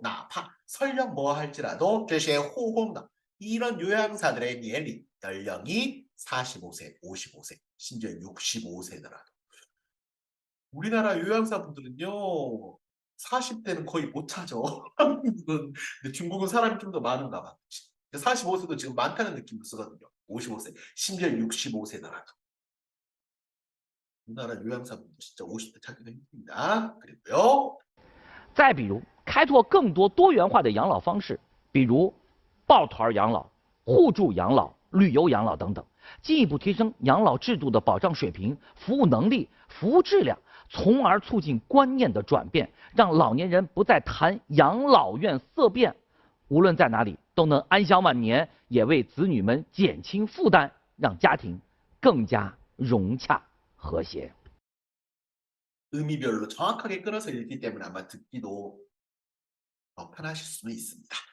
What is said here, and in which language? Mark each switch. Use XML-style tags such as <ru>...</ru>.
<ko>나파 설령 뭐 할지라도</ko> <zh>这些护工的</zh> <ko>이런 요양사들의 연령이 45세, 55세, 심지어 65세더라도 우리나라 요양사분들은요 40대는 거의 못 찾아. 한국은 근데 중국은 사람이 좀 더 많은가 봐. 45세도 지금 많다는 느낌을 쓰거든요. 55세, 심지어 65세더라도. 우리나라 요양사분들 진짜 50대 찾기가 힘듭니다. 그리고요.</ko> <zh>再比如，开拓更多多元化的养老方式，比如抱团养老、互助养老、旅游养老等等，进一步提升养老制度的保障水平、服务能力、服务质量，从而促进观念的转变，让老年人不再谈养老院色变，无论在哪里都能安享晚年，也为子女们减轻负担，让家庭更加融洽和谐。</zh> <ko>의미별로 정확하게 끊어서 읽기 때문에 아마 듣기도 더 편하실 수는 있습니다.</ko>